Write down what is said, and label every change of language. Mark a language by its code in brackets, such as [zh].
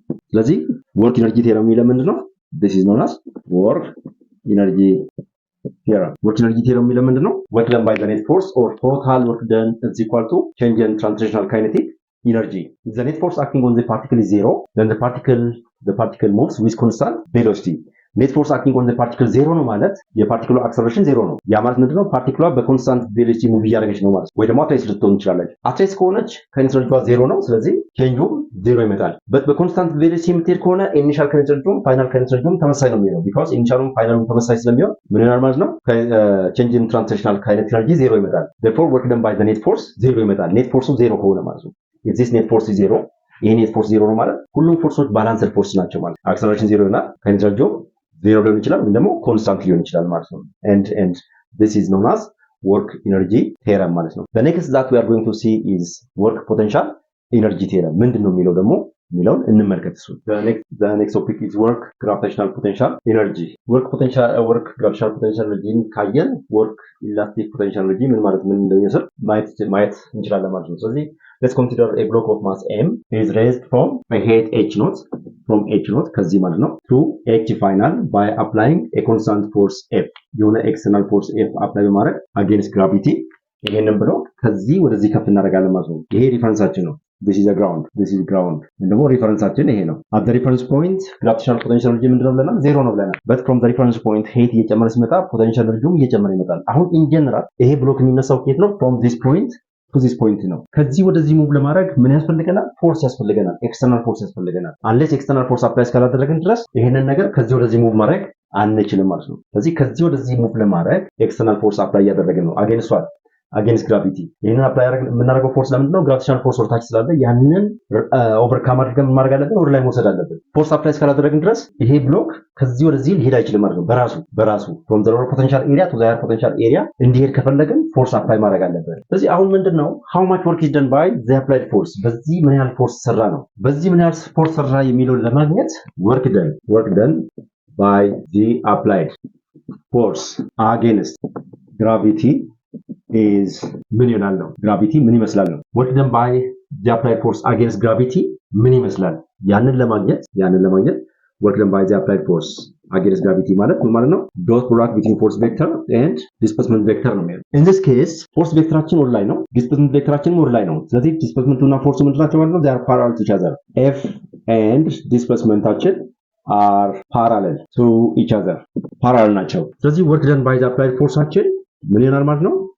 [en] ስለዚህ work energy theorem [am] የሚለው ምንድነው [en] this is known as work energy theorem የሚለው ምንድነው work done by the net force or total work done is equal to change in transitional kinetic energy if the net force acting on the particle is 0 then the particle moves with constant velocity [am] ኔት ፎርስ አክቲንግ ኦን ዘ ፓርቲክል ዜሮ ነው ማለት የፓርቲክሉ አክሰለሬሽን ዜሮ ነው። ያ ማለት ምንድነው? ፓርቲክሏ በኮንስታንት ቬሎሲቲ ሙቭ እያደረገች ነው ማለት ወይ ደግሞ አትሬስ ልትሆን ትችላለች። አትሬስ ከሆነች ከኔት ኤነርጂዋ ዜሮ ነው። ስለዚህ ቼንጁ ዜሮ ይመጣል። በኮንስታንት ቬሎሲቲ የምትሄድ ከሆነ ኢኒሻል ከኔት ኤነርጂውም ፋይናል ከኔት ኤነርጂውም ተመሳሳይ ነው የሚሆነው። ቢኮዝ ኢኒሻሉም ፋይናሉም ተመሳሳይ ስለሚሆን ምን ይሆናል ማለት ነው? ቼንጅ ኢን ትራንዚሽናል ካይኔቲክ ኤነርጂ ዜሮ ይመጣል። [en] therefore work done by the net force [am] ዜሮ ይመጣል። ኔት ፎርሱ ዜሮ ከሆነ ማለት ነው። [en] if this net force is [am] ዜሮ ይሄ ኔት ፎርስ ዜሮ ነው ማለት ሁሉም ፎርሶች ባላንስድ ፎርስ ናቸው ማለት አክሰለሬሽን ዜሮ ይሆናል። ካይኔቲክ ኤነርጂው ዜሮ ሊሆን ይችላል ወይም ደግሞ ኮንስታንት ሊሆን ይችላል ማለት ነው። [en] and this is known as work energy theorem [am] ማለት ነው። [en] the next that we are going to see is work potential energy theorem [am] ምንድነው የሚለው ደግሞ የሚለውን እንመልከት። እሱ [en] the next topic is work gravitational potential energy work gravitational potential energy [am] ካየን [en] work elastic potential energy [am] ምን ማለት ምን እንደሚመስል ማየት እንችላለን ማለት ነው። [en] ስለዚህ let's consider a block of mass m is raised from a height h naught [am] ከዚህ ማለት ነው [en] to h final by applying a constant force f [am] የሆነ external force f apply በማድረግ against gravity ይሄንን ብሎ ከዚህ ወደዚህ ከፍ እናደርጋለን ማለት ነው። ይሄ ሪፈረንሳችን ነው። [en] this is ground [am] ደግሞ ሪፈረንሳችን ይሄ ነው። [en] at the reference point gravitational potential energy [am] ምንድነው ብለናል? ዜሮ ነው ብለናል። [en] but from the reference point height [am] እየጨመረ ሲመጣ potential energy እየጨመረ ይመጣል። አሁን [en] in general [am] ይሄ ብሎክ የሚነሳው ከየት ነው? [en] from this point to this point [am] ነው። ከዚህ ወደዚህ ሙቭ ለማድረግ ምን ያስፈልገናል? ፎርስ ያስፈልገናል። ኤክስተርናል ፎርስ ያስፈልገናል። unless ኤክስተርናል ፎርስ አፕላይ እስካላደረግን ድረስ ይሄንን ነገር ከዚህ ወደዚህ ሙቭ ማድረግ አንችልም ማለት ነው። ስለዚህ ከዚህ ወደዚህ ሙቭ ለማድረግ ኤክስተርናል ፎርስ አፕላይ እያደረግን ነው against gravity ይሄንን አፕላይ የምናደርገው ፎርስ ለምንድነው? ግራቪቴሽናል ፎርስ ወርታች ስላለ ያንን ኦቨርካም አድርገን ማድረግ አለብን፣ ወደ ላይ መውሰድ አለብን። ፎርስ አፕላይ እስካላደረግን ድረስ ይሄ ብሎክ ከዚህ ወደዚህ ሊሄድ አይችልም ማለት ነው። በራሱ [en] from the lower potential area [am] to the higher potential area እንዲሄድ ከፈለግን ፎርስ አፕላይ ማድረግ አለብን። ስለዚህ አሁን ምንድነው [en] how much work is done by the applied force [am] በዚህ ምን ያህል ፎርስ ሰራ ነው። በዚህ ምን ያህል ፎርስ ሰራ የሚለውን ለማግኘት [en] work done by the applied force against gravity is [am] ምን ይሆናል ነው። ግራቪቲ ምን ይመስላል ነው። [en] work done by the applied force against gravity [am] ምን ይመስላል? ያንን ለማግኘት [en] work done by the applied force against gravity [am] ማለት ምን ማለት ነው? [en] dot product between force vector and displacement vector ነው ማለት። in this case force vectorችን ወደ ላይ ነው፣ displacement vectorችን ወደ ላይ ነው። ስለዚህ displacement እና force [am] ምንድን ናቸው ማለት ነው? [en] they are parallel to each other. f and displacementችን are parallel to each other parallel ናቸው። ስለዚህ work done by the applied forceችን [am] ምን ይሆናል ማለት ነው?